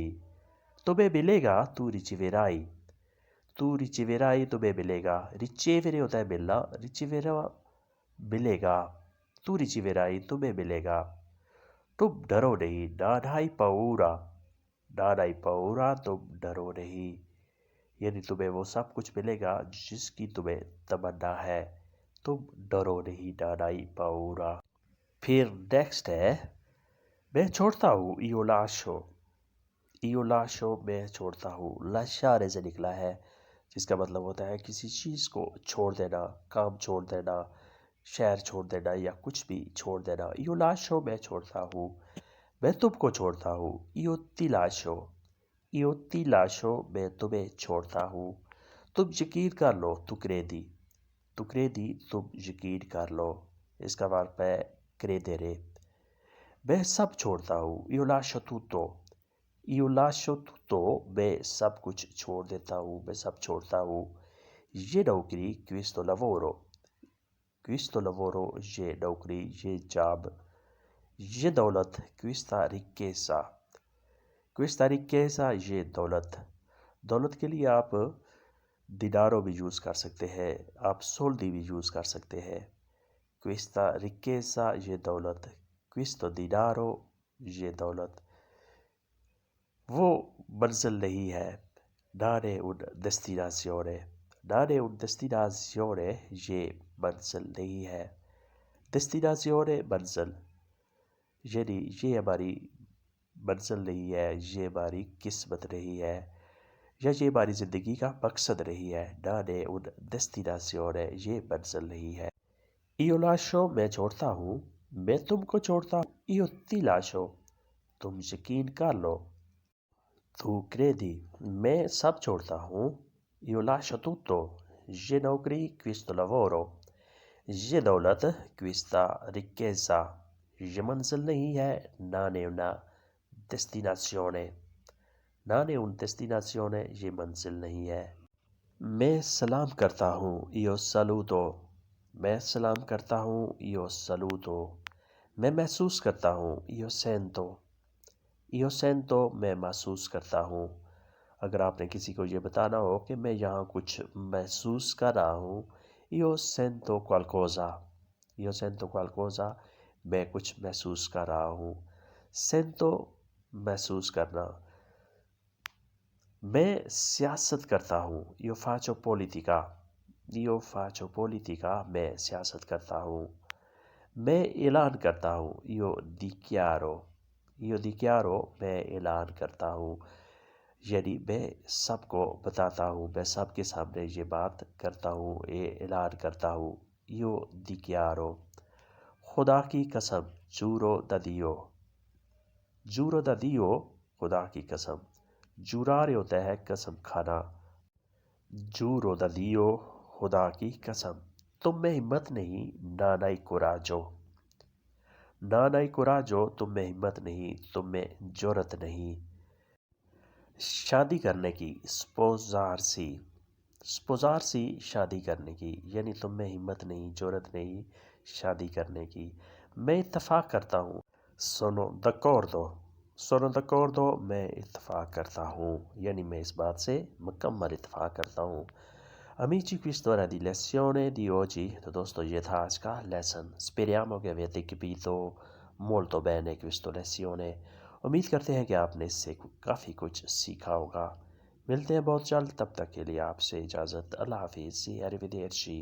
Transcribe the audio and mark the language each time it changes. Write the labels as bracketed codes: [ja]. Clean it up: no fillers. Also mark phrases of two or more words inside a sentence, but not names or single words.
[ur] تمہیں ملے گا. [it] tu riceverai. tu riceverai. [ur] تمہیں ملے گا. ricevere ہوتا ہے ملنا. ricevere ملے گا. [it] tu riceverai. [ur] تمہیں ملے گا. تم ڈرو نہیں. [it] non hai paura. non hai paura. [ur] تم ڈرو نہیں. یعنی تمہیں وہ سب کچھ ملے گا جس کی تمہیں تمنا ہے. تم ڈرو نہیں. [it] non hai paura. [ur] پھر نیکسٹ ہے میں چھوڑتا ہوں. [it] io lascio. io lascio. [ur] میں چھوڑتا ہوں. lasciare سے نکلا ہے جس کا مطلب ہوتا ہے کسی چیز کو چھوڑ دینا. کام چھوڑ دینا. شہر چھوڑ دینا یا کچھ بھی چھوڑ دینا. [it] io lascio. [ur] میں چھوڑتا ہوں. میں تم کو چھوڑتا ہوں. [it] io ti lascio. io ti lascio. [ur] میں تمہیں چھوڑتا ہوں. تم یقین کر لو. [it] tu credi. tu credi. [ur] تم یقین کر لو. اس کا مطلب ہے credere. میں سب چھوڑتا ہوں. [it] io lascio tutto. io lascio tutto. [ur] میں سب کچھ چھوڑ دیتا ہوں. میں سب چھوڑتا ہوں. یہ نوکری. [it] questo lavoro. questo lavoro. [ur] یہ نوکری. یہ جاب. یہ دولت. [it] questa ricchezza. questa ricchezza. [ur] یہ دولت. دولت کے لیے آپ دینارو بھی یوز کر سکتے ہیں. آپ سولدی بھی یوز کر سکتے ہیں. questa ricchezza. یہ دولت. [it] questo denaro. [ur] یہ دولت. وہ منزل نہیں ہے. [it] non è un destinazione. non è un destinazione. [ur] یہ منزل نہیں ہے. destinazione منزل. یعنی یہ ہماری منزل نہیں ہے. یہ ہماری قسمت نہیں ہے. یا یہ ہماری زندگی کا مقصد نہیں ہے. non è un destinazione. یہ منزل نہیں ہے. [it] io lascio. [ur] میں چھوڑتا ہوں. میں تم کو چھوڑتا ہوں. [it] io ti lascio. [ur] تم یقین کر لو. [it] tu credi. [ur] میں سب چھوڑتا ہوں. [it] io lascio tutto. [ur] یہ نوکری. [it] questo lavoro. [ur] یہ دولت. [it] questa ricchezza. [ur] یہ منزل نہیں ہے. [it] non è una destinazione. non è un destinazione. [ur] یہ منزل نہیں ہے. میں سلام کرتا ہوں. [it] io saluto. [ur] میں سلام کرتا ہوں. [it] io saluto. [ur] میں محسوس کرتا ہوں. [it] io sento. io sento. [ur] میں محسوس کرتا ہوں. اگر آپ نے کسی کو یہ بتانا ہو کہ میں یہاں کچھ محسوس کر رہا ہوں. [it] io sento qualcosa. io sento qualcosa. [ur] میں کچھ محسوس کر رہا ہوں. sento محسوس کرنا. میں سیاست کرتا ہوں. [it] io faccio politica. io faccio politica. [ur] میں سیاست کرتا ہوں. میں اعلان کرتا ہوں. [it] io dichiaro. io dichiaro [ur] میں اعلان کرتا ہوں، یعنی میں سب کو بتاتا ہوں، میں سب کے سامنے یہ بات کرتا ہوں، یہ اعلان کرتا ہوں۔ [it] io dichiaro، [ur] خدا کی قسم، [it] giuro da Dio۔ giuro da Dio، [ur] خدا کی قسم۔ جرارے ہوتا ہے قسم کھانا، [it] giuro da Dio، [ur] خدا کی قسم۔ تم میں ہمت نہیں، [it] non hai coraggio۔ non hai coraggio، [ur] تم میں ہمت نہیں، تم میں جرأت نہیں۔ شادی کرنے کی، [it] sposarsi۔ sposarsi، [ur] شادی کرنے کی، یعنی تم میں ہمت نہیں، جرأت نہیں شادی کرنے کی۔ میں اتفاق کرتا ہوں، [it] sono d'accordo۔ sono d'accordo، [ur] میں اتفاق کرتا ہوں، یعنی میں اس بات سے مکمل اتفاق کرتا ہوں۔ [it] Amici, questa era di lezione di oggi۔ [ur] تو دوستو یہ تھا آج کا لیسن۔ [it] Speriamo che avete capito molto bene questa lezione۔ [ur] امید کرتے ہیں کہ آپ نے اس سے کافی کچھ سیکھا ہوگا۔ ملتے ہیں بہت جلد، تب تک کے لیے آپ سے اجازت، اللہ حافظ، [it] arrivederci۔